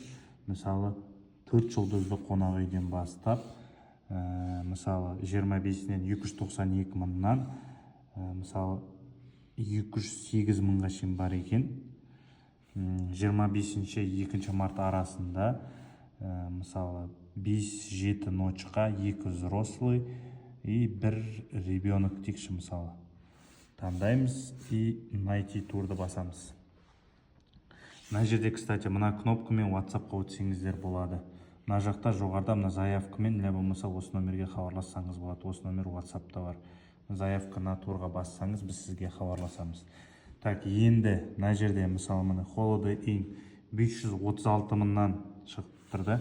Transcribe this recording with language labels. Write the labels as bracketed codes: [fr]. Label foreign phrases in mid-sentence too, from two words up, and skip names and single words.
[kk] Мысалы 4 жұлдызды қонақ үйден бастап, мысалы 25-нен 292 мыңнан мысалы 208 мыңға шейін бар екен. 25-ші 2 март арасында мысалы 5-7 ночқа [ru] 2 взрослый и 1 ребенок [kk] текші мысалы таңдаймыз и найти турды басамыз. Мына жерде, кстати, мына кнопкамен WhatsApp-қа өтсеңіздер болады. Мына жақта жоғарда мына заявкамен, не болмаса осы номерге хабарлассаңыз болады. Осы номер WhatsApp-та бар. [ru] Заявка на [kk] турға бассаңыз, біз сізге хабарласамыз. Так, енді мына жерде мысалы мына Holiday Inn 536 мыңнан шығып тұрды.